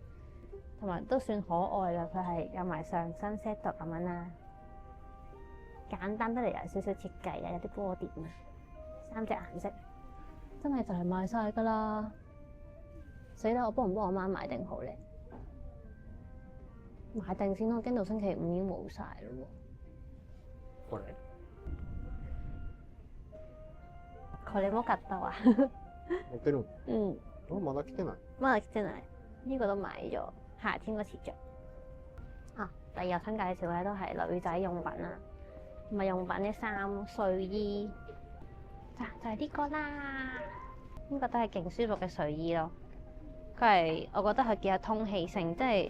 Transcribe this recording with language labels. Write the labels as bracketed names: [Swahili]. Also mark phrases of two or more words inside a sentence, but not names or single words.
[Cantonese] 同埋都算可愛啦，佢係有埋上身 set 咁樣啦，簡單得嚟有少少設計啊，有啲波點啊，3隻顏色，真係就係賣晒噶啦！死啦！我幫唔幫我媽買定好咧？買定先咯，驚到星期五已經冇晒咯喎。 [Japanese] これも買ったわ。持ってる？嗯。まだ来てない？まだ来てない。 [Cantonese] 呢個都買咗，夏天嗰時着。啊，第二日想介紹嘅都係女仔用品啦，唔係用品啲衫、睡衣，就係呢個啦。呢個都係勁舒服嘅睡衣咯。佢係我覺得佢幾有通氣性，即係。